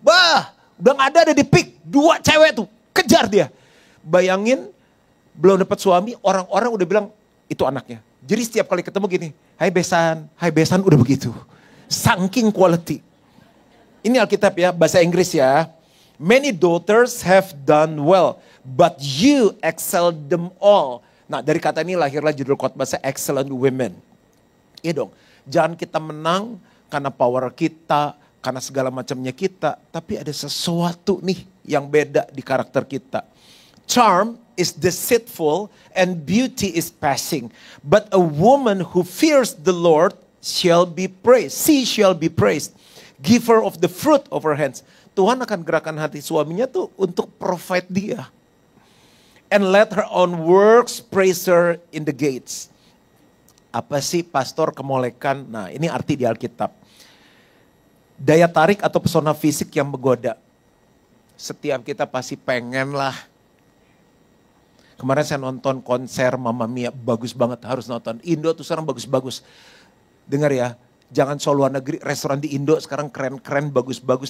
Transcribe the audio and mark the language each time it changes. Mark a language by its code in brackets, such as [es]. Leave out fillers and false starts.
[id] Bah, udah nggak ada di pick 2 cewek tuh, kejar dia. Bayangin, belum dapat suami, orang-orang udah bilang itu anaknya. Jadi setiap kali ketemu gini, hai besan udah begitu. Saking quality. Ini Alkitab ya, bahasa Inggris ya. [en] Many daughters have done well, but you excel them all. [id] Nah dari kata ini lahirlah judul khotbah saya [en] Excellent Women. [id] Iya dong, jangan kita menang karena power kita, karena segala macamnya kita. Tapi ada sesuatu nih yang beda di karakter kita. [en] Charm is deceitful and beauty is passing. But a woman who fears the Lord shall be praised. She shall be praised. Give her of the fruit of her hands. [id] Tuhan akan gerakan hati suaminya tuh untuk provide dia. [en] And let her own works praise her in the gates. [id] Apa sih pastor kemolekan? Nah ini arti di Alkitab. Daya tarik atau pesona fisik yang menggoda. Setiap kita pasti pengen lah. Kemarin saya nonton konser Mamma Mia, bagus banget, harus nonton. Indo tuh sekarang bagus-bagus. Dengar ya, jangan soal luar negeri, restoran di Indo sekarang keren-keren, bagus-bagus.